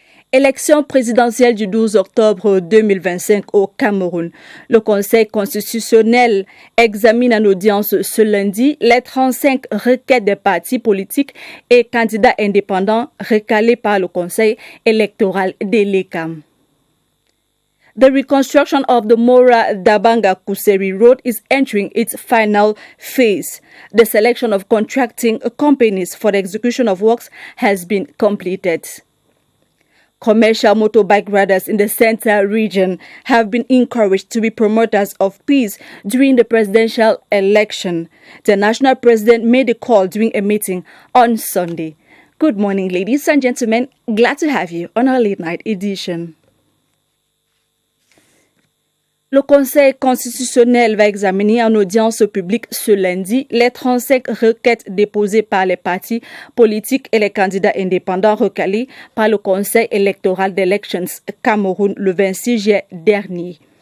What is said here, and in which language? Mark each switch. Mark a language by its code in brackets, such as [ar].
[fr] Élection présidentielle du 12 octobre 2025 au Cameroun. Le Conseil constitutionnel examine en audience ce lundi les 35 requêtes des partis politiques et candidats indépendants recalés par le Conseil électoral de l'ECAM. [en] The reconstruction of the Mora Dabanga Kuseri Road is entering its final phase. The selection of contracting companies for the execution of works has been completed. Commercial motorbike riders in the Central region have been encouraged to be promoters of peace during the presidential election. The national president made the call during a meeting on Sunday. Good morning, ladies and gentlemen. Glad to have you on our late night edition. [fr] Le Conseil constitutionnel va examiner en audience publique ce lundi les 35 requêtes déposées par les partis politiques et les candidats indépendants recalés par le Conseil électoral d'Elections Cameroun le 26 juillet dernier.